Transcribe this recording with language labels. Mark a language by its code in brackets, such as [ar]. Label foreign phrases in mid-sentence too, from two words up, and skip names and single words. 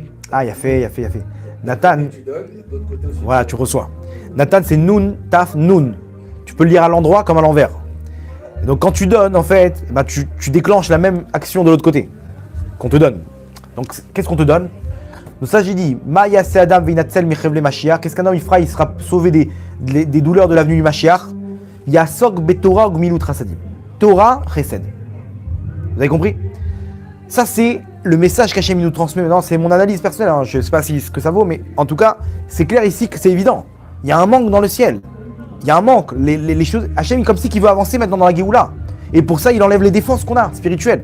[fr] Ah, il a fait. Nathan, Tu donnes, et de l'autre côté aussi. voilà, tu reçois. Nathan, c'est Nun, Taf, Nun. Tu peux le lire à l'endroit comme à l'envers. Et donc quand tu donnes, en fait, bah, tu déclenches la même action de l'autre côté qu'on te donne. Donc qu'est-ce qu'on te donne? Donc ça j'ai dit, [he] מה יעשה אדם וינצל מחבלי משיח. [fr] Qu'est-ce qu'un homme il fera? Il sera sauvé des douleurs de l'avenue du Mashiach. [he] יעסוק בתורה גמילות חסדים. תורה, חסד. [fr] Vous avez compris? Ça c'est le message qu'Hachem nous transmet maintenant. C'est mon analyse personnelle, hein. Je ne sais pas ce que ça vaut, mais en tout cas, c'est clair ici que c'est évident. Il y a un manque dans le ciel. Il y a un manque. Les choses, Hachem, comme si qu'il veut avancer maintenant dans la Géoula. Et pour ça, il enlève les défenses qu'on a, spirituelles.